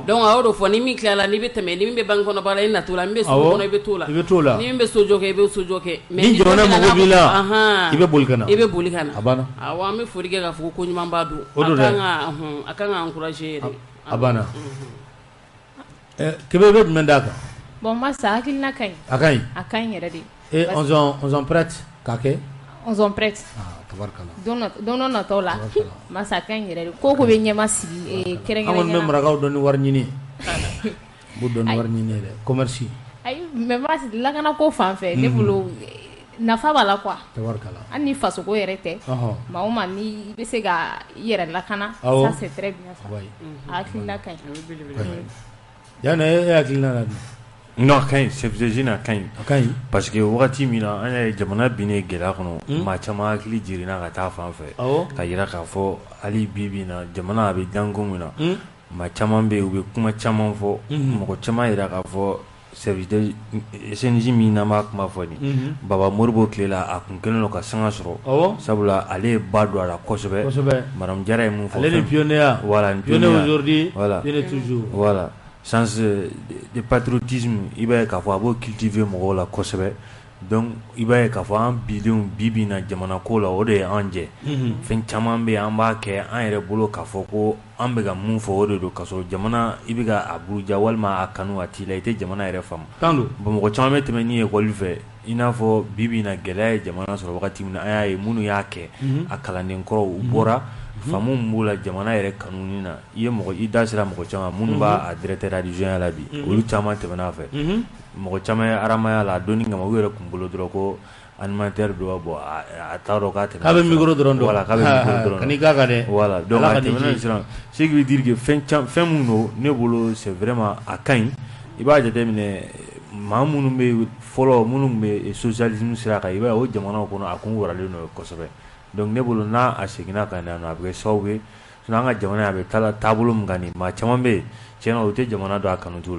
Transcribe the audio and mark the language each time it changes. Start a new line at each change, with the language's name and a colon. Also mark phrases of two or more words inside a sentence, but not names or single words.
Bambara: donc a y'o de fɔ ni min tilala n'i bɛ tɛmɛ ni min bɛ banque kɔnɔ baara i na t'o la min bɛ sugu kɔnɔ i bɛ t'o la ni min bɛ sojɔ kɛ i bɛ sojɔ kɛ ni jamana mago b'i la i bɛ boli ka na a banna awɔ an bɛ foli kɛ k'a fɔ ko ɲuman b'a don a kan ka encourager yɛrɛ a banna Kébé bɛ jumɛn d'a kan bon masa hakilina ka ɲi a ka ɲi yɛrɛ de
French: on sont prêts
Bambara: k'a kɛ
French: on sont prêts
Bambara: don dɔ natɔw la masa a ka ɲi yɛrɛ de ko ko bɛ ɲɛma sigi kɛrɛnkɛrɛnnenya an kɔni bɛ marakaw dɔn ni wari ɲini b'u dɔn ni wari ɲini dɛ commerce ayi mais masa lakana ko fan fɛ ne bolo nafa b'a la quoi hali ni fasoko yɛrɛ tɛ maa o maa ni bɛ se ka i yɛrɛ lakana
French: ça c'est très bien ça
Bambara: hakilina ka ɲi yanni e hakilina la non a ka ɲi CFDJ a ka ɲi
French: parce que
Bambara: wagati min na an ye jamana binnen gɛlɛya kɔnɔ maa caman hakili jiginna ka taa fan fɛ ka yira k'a fɔ hali bi bi in na jamana a bɛ danko min na maa caman bɛ yen u bɛ kuma caman fɔ mɔgɔ caman yira k'a fɔ SNJ min n'an b'a kuma fɔ nin Baba Moribo tile la a kun kɛlen don ka sanga sɔrɔ sabula ale ye ba don a la kosɛbɛ madame Jara ye mun fɔ ale ni pionnier voilà
French: pionnier aujourd'hui pionnier toujours
Bambara: voilà
French: sens de patriotisme
Bambara: i b'a ye k'a fɔ a b'o cultiver mɔgɔw la kosɛbɛ donc i b'a ye k'a fɔ an bidenw bi na jamana ko la o de ye an jɛ fɛn caman bɛ yen an b'a kɛ an yɛrɛ bolo k'a fɔ ko an bɛ ka mun fɔ o de don ka sɔrɔ jamana i bɛ ka a buruja walima a kanu a t'i la i tɛ jamana yɛrɛ faamu bon mɔgɔ caman bɛ tɛmɛ ni ekɔli fɛ i n'a fɔ bi na gɛlɛya ye jamana sɔrɔ wagati min na an y'a ye minnu y'a kɛ a kalanden kɔrɔ u bɔra faamu min b'o la jamana yɛrɛ kanuni na i da sera mɔgɔ caman minnu b'a
French: directeur adjoint
Bambara: la bi olu caman tɛmɛna a fɛ mɔgɔ caman ye aramaya la a donni kama u yɛrɛ kun bolo dɔrɔn ko animateur do bon a t'a dɔn k'a tɛmɛ k'a bɛ micro dɔrɔn voilà k'a bɛ micro dɔrɔn kan'i k'a kan dɛ voilà donc a tɛmɛna sisan
French: ce qui veut dire que
Bambara: fɛn mun don ne bolo
French: c'est vraiment
Bambara: a ka ɲi i b'a jateminɛ maa minnu bɛ fɔlɔ minnu bɛ socialisme sira kan i b'a ye o jamanaw kɔnɔ a kun waralen don kosɛbɛ donc ne bolo n'a a seginna ka na a bɛ kɛ sababu ye sinon an ka jamana a bɛ taa taabolo min kan nin maa caman bɛ yen tiɲɛna o tɛ jamana dɔn a kanu t'u la